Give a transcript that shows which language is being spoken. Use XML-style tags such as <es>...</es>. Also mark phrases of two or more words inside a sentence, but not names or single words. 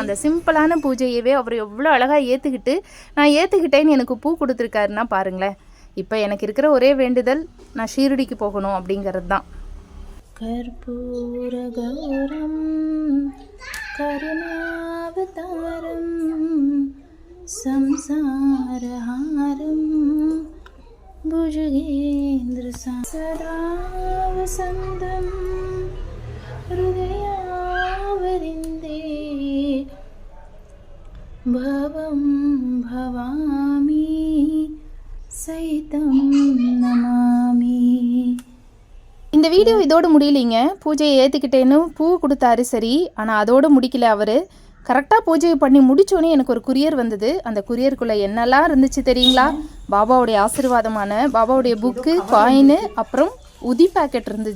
<ta>அந்த சிம்பிளான பூஜையவே அவர் எவ்வளோ அழகாக ஏற்றுக்கிட்டு, நான் ஏற்றுக்கிட்டேன்னு எனக்கு பூ கொடுத்துருக்காருன்னா பாருங்களேன். இப்போ எனக்கு இருக்கிற ஒரே வேண்டுதல், நான் ஷீரடிக்கு போகணும் அப்படிங்கிறது தான்.</ta> <sa>कर्पूर गौरं करुणावतारं संसारहारं भुजगेन्द्र सदा वसन्तं हृदयावरिन्दे भवं भवामि सहितं नमामि.</sa> <ta>இந்த வீடியோ இதோடு முடியலைங்க. பூஜையை ஏற்றுக்கிட்டேன்னு பூ கொடுத்தாரு சரி, ஆனால் அதோடு முடிக்கல அவர். கரெக்டாக பூஜையை பண்ணி முடித்தோன்னே எனக்கு ஒரு குரியர் வந்தது. அந்த குரியருக்குள்ளே என்னெல்லாம் இருந்துச்சு தெரியுங்களா? பாபாவுடைய ஆசீர்வாதமான பாபாவுடைய புக்கு, காயின், அப்புறம் உதி பேக்கெட் இருந்தது.</ta>